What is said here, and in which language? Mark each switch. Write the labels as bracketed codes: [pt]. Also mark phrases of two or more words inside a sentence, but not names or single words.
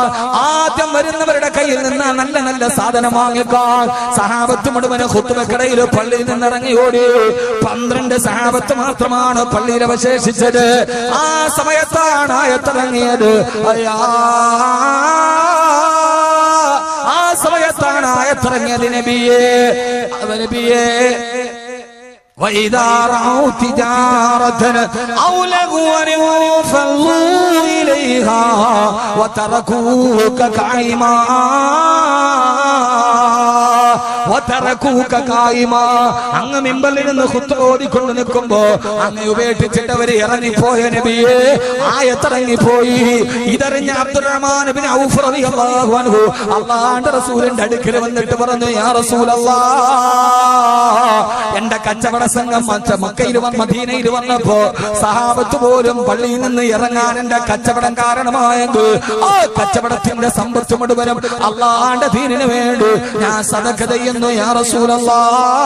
[ml] ആദ്യം വരുന്നവരുടെ കയ്യിൽ നിന്ന് നല്ല നല്ല സാധനം വാങ്ങിക്കാൻ സഹാബത്ത് മുഴുവൻ ഖുത്ബക്കിടയിൽ പള്ളിയിൽ നിന്ന് ഇറങ്ങി ഓടി. 12 സഹാബത്ത് മാത്രമാണ് പള്ളിയിൽ അവശേഷിച്ചത്. ആ സമയത്താണ് ആയത്തിറങ്ങിയത്. ആ സമയത്താണ് ആയത്തിറങ്ങിയത്. [ar] നബിയേ وَإِذَا رَأَوْا تِجَارَةً أَوْ لَهْوًا انفَضُّوا إِلَيْهَا وَتَرَكُوكَ قَائِمًا. وتركوك قائما [ml] അങ്ങ് മിമ്പറിൽ നിന്ന് ഖുത്ബ ഓതിക്കൊണ്ട് നിൽക്കുമ്പോ അങ്ങ് ഉപേക്ഷിച്ചിട്ട് അവർ ഇറങ്ങിപ്പോയ നബിയേ ആയത്തിറങ്ങിപ്പോയി. ഇതറിഞ്ഞ അബ്ദുറഹ്മാൻ ഇബ്നു ഔഫ് [ar] رضي الله عنه [ml] അല്ലാഹുവിന്റെ റസൂലിന്റെ അടുക്കൽ വന്നിട്ട് പറഞ്ഞു, [ar] يا رسول الله, [ml] എന്റെ കച്ചവട സംഘം മക്കയിൽ മദീനയിൽ വന്നപ്പോ സഹാബത്ത് പോലും പള്ളിയിൽ നിന്ന് ഇറങ്ങാൻ എന്റെ കച്ചവടം കാരണമായെങ്കിൽ ആ കച്ചവടത്തിന്റെ സമ്പത്ത് മുഴുവനും അല്ലാഹുവിന്റെ ദീനിന് വേണ്ടി ഞാൻ സദഖ ചെയ്യുന്നു [ar] يا رسول الله.